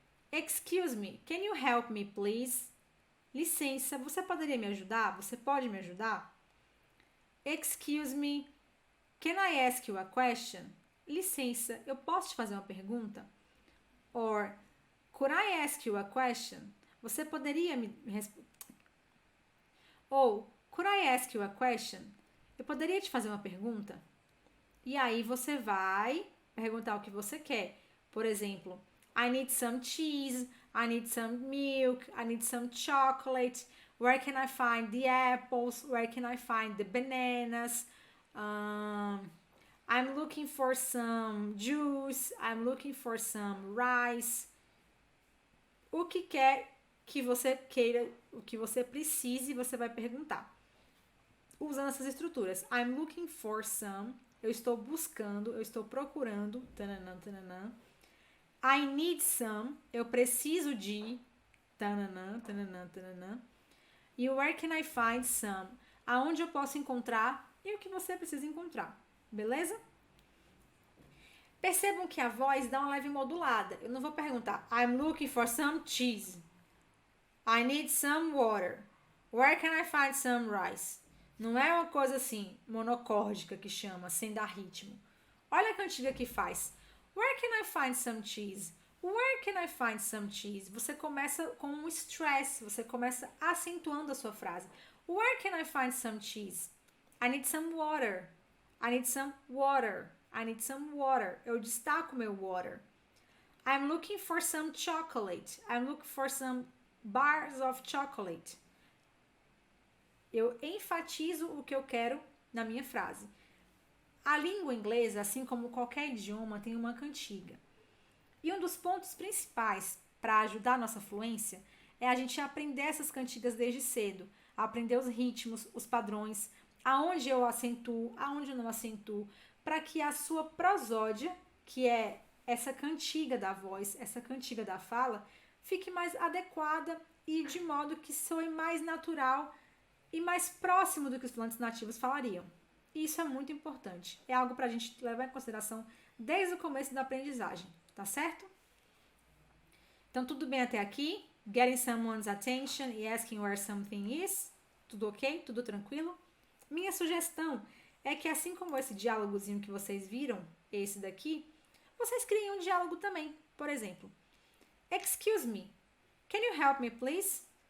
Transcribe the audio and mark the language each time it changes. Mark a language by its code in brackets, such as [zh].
[en] Excuse me, can you help me, please? [pt] Licença, você poderia me ajudar? Você pode me ajudar? [en] Excuse me, can I ask you a question? [pt] Licença, eu posso te fazer uma pergunta? [en] Or, could I ask you a question? [pt] Você poderia me responder? [en] Ou, could I ask you a question? [pt] Eu poderia te fazer uma pergunta? E aí você vai perguntar o que você quer. Por exemplo, [en] I need some cheese, I need some milk, I need some chocolate. Where can I find the apples? Where can I find the bananas? I'm looking for some juice, I'm looking for some rice. [pt] O que quer que você queira, o que você precise, você vai perguntar. Usando essas estruturas. [en] I'm looking for some. [pt] Eu estou buscando, eu estou procurando. Tananã, tananã. [en] I need some. [pt] Eu preciso de. Tananã, tananã, tananã. e [en] where can I find some? [pt] Aonde eu posso encontrar e o que você precisa encontrar, beleza? Percebam que a voz dá uma leve modulada. Eu não vou perguntar [en] I'm looking for some cheese. I need some water. Where can I find some rice? [pt] Não é uma coisa assim, monocórdica que chama, sem dar ritmo. Olha a cantiga que faz. [en] Where can I find some cheese? Where can I find some cheese? [pt] Você começa com um stress, você começa acentuando a sua frase. [en] Where can I find some cheese? I need some water. I need some water. I need some water. [pt] Eu destaco meu water. [en] I'm looking for some chocolate. I'm looking for some bars of chocolate. [pt] Eu enfatizo o que eu quero na minha frase. A língua inglesa, assim como qualquer idioma, tem uma cantiga. E um dos pontos principais para ajudar a nossa fluência é a gente aprender essas cantigas desde cedo, aprender os ritmos, os padrões, aonde eu acentuo, aonde eu não acentuo, para que a sua prosódia, que é essa cantiga da voz, essa cantiga da fala, fique mais adequada e de modo que soe mais natural e mais próximo do que os falantes nativos falariam. E isso é muito importante. É algo para a gente levar em consideração desde o começo da aprendizagem, tá certo? Então, tudo bem até aqui? [en] Getting someone's attention e asking where something is? [pt] Tudo ok? Tudo tranquilo? Minha sugestão é que, assim como esse diálogozinho que vocês viram, esse daqui, vocês criem um diálogo também. Por exemplo, [en] excuse me, can you help me, please?